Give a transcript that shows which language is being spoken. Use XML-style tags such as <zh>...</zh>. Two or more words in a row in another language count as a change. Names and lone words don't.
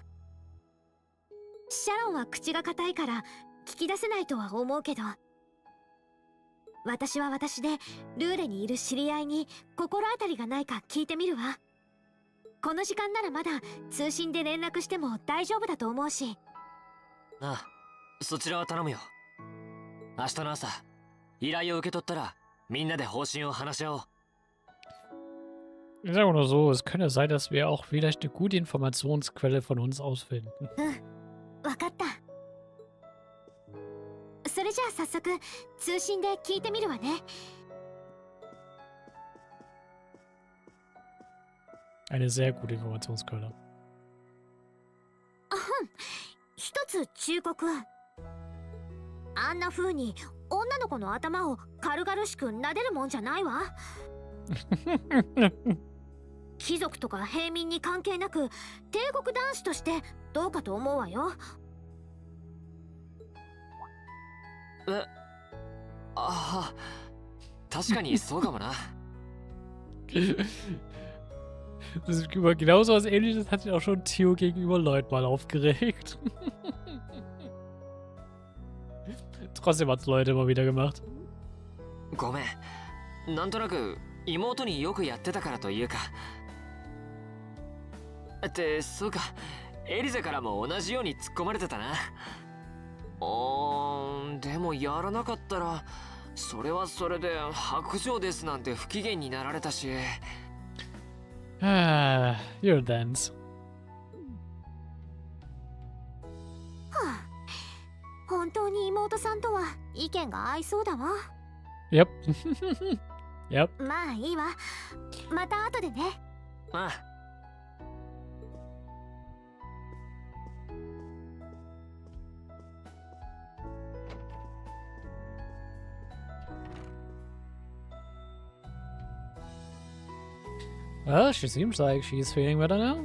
<ja>シャロンは口が固いから聞き出せないとは思うけど、私は私でルーレにいる知り合いに心当たりがないか聞いてみるわ。この時間ならまだ通信で連絡しても大丈夫だと思うし。ああ、そちらは頼むよ。明日の朝依頼を受け取ったらみんなで方針を話し合おう。</ja> <de>Ich sage nur so, es könnte sein, dass wir auch vielleicht eine gute Informationsquelle von uns aus finden.</de> <ja>わかった。それじゃあ早速通信で聞いてみるわね。</ja> <de>Eine sehr gute Informationsquelle.</de> <ja>一つ忠告。あんな風に女の子の頭を軽々しく撫でるもんじゃないわ。貴族とか平民に関係なく帝国男子としてどうかと思うわよ。ああ、確かにそうかもな。</ja> <de>Das ist genauso was Ähnliches hat sich auch schon Theo gegenüber Lloyd mal aufgeregt. Trotzdem hat es Leute immer wieder gemacht.</de> <ja>ごめん、なんとなく妹によくやってたからというか。ってそうか、エリゼからも同じように突っ込まれてたな。でもやらなかったらそれはそれで白状ですなんて不機嫌になられたし。</ja> <en>You're dense.</en> <ja>本当に妹さんとは意見が合いそうだわ。</ja> <en>Yep. Yep.</en> <ja>まあいいわ。また後でね。ああ。</ja> <en>Well, she seems like she's feeling better now.</en>